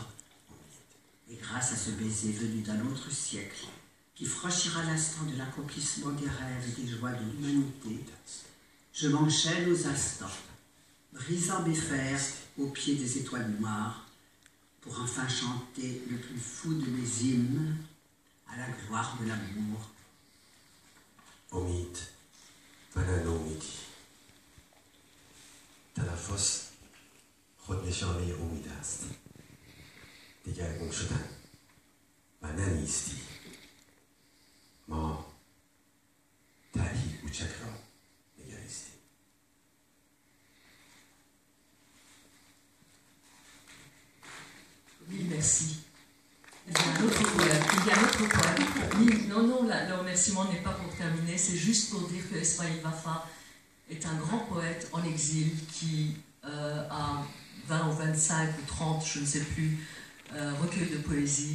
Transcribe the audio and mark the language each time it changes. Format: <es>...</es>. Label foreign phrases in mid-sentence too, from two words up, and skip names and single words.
<fr>Et grâce à ce baiser venu d'un autre siècle, qui franchira l'instant de l'accomplissement des rêves et des joies de l'humanité, je m'enchaîne aux instants, brisant mes fers au pied des étoiles noires, pour enfin chanter le plus fou de mes hymnes à la gloire de l'amour.</fr> <fa>امید و نه نومیدی. تنفس خود نشانه امید است. دگرگون شدن و نه نیستی. ما طرحی کوچک را نگریستیم.</fa> <fr>Oui, merci. Il y a un autre poème. Il y a un autre poème. Oui, non, le remerciement n'est pas pour terminer, c'est juste pour dire que Esmaïl Wafa est un grand poète en exil qui a 20 ou 25 ou 30, je ne sais plus, recueils de poésie.</fr>